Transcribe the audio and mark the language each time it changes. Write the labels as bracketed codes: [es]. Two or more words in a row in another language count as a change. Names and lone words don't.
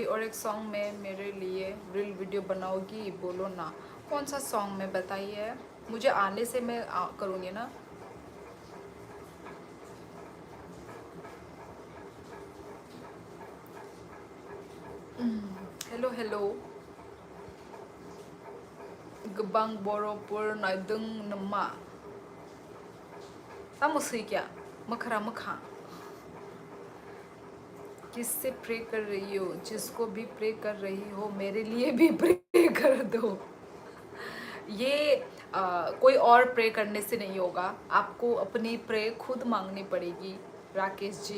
[hi] और एक सॉन्ग में मेरे लिए [en] reel video [hi] बनाओगी? बोलो ना, कौन सा सॉन्ग में बताइए, मुझे आने से मैं करूँगी ना। हेलो हेलो। [trp] गबांग बरोपुर नाइदंग नमा तामुसई क्या मखरा मखा। [hi] किससे प्रे कर रही हो? जिसको भी प्रे कर रही हो मेरे लिए भी प्रे कर दो। ये कोई और प्रे करने से नहीं होगा, आपको अपनी प्रे खुद मांगनी पड़ेगी राकेश जी।